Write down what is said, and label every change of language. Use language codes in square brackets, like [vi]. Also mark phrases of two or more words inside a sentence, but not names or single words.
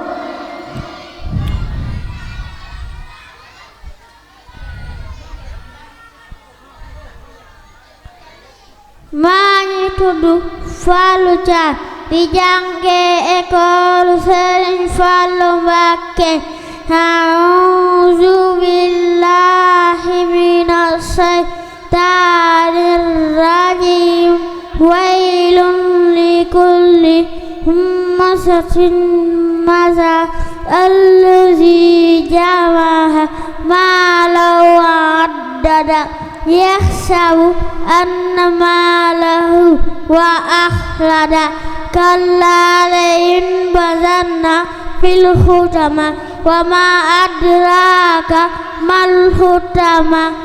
[wo] maa ngi tudd Fallou Thiam di jànge école Serigne Fallou Mbacké. [ar] أعوذ بالله من الشيطان الرجيم. ويل لكل همزة لمزة الذي جمع مالا وعدده يحسب أن ماله أخلده كلا لينبذن في الحطمة وما أدراك ما الحطمة